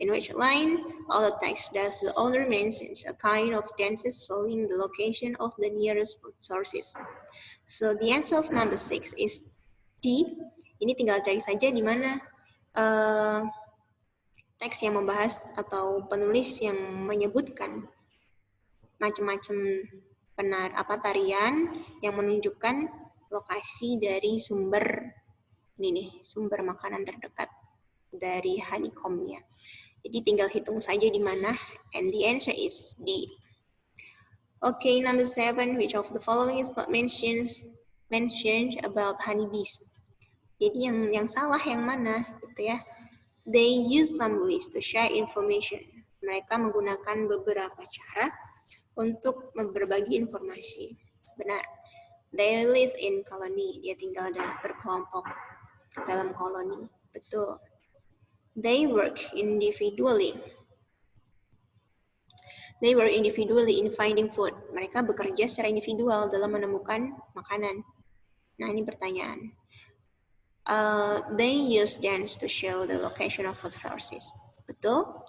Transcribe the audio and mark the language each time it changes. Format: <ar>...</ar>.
<en>In which line of the text does the owner mentions a kind of dances showing the location of the nearest food sources? So the answer of number 6 is D.</en> <id>Ini tinggal cari saja di mana teks yang membahas atau penulis yang menyebutkan macam-macam tarian yang menunjukkan lokasi dari sumber sumber makanan terdekat dari honeycomb-nya. Jadi tinggal hitung saja di mana,</id> <en>and the answer is D. Okay, number 7, which of the following is not mentioned about honeybees?</en> <id>Jadi yang salah yang mana gitu ya?</id> <en>They use some ways to share information.</en> <id>Mereka menggunakan beberapa cara untuk berbagi informasi. Benar.</id> <en>They live in colony.</en> <id>Dia tinggal berkelompok dalam koloni. Betul.</id> <en>They work individually. They work individually in finding food.</en> <id>Mereka bekerja secara individual dalam menemukan makanan. Nah, ini pertanyaan.</id> <en>They use dance to show the location of food sources. Betul.</en>